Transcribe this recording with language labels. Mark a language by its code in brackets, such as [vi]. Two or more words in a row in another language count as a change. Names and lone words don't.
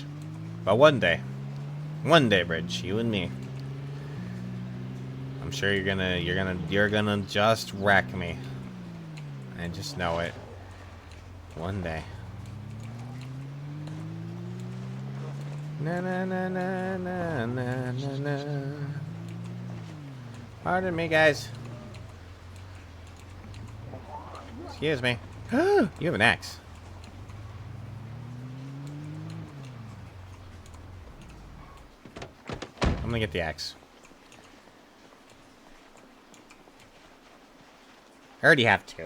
[en] But one day. One day, Bridge. You and me. I'm sure you're gonna just wreck me. I just know it. One day. Na na na na na na na na. Pardon me, guys. Excuse me. You have an axe. I'm gonna get the axe. I already have two.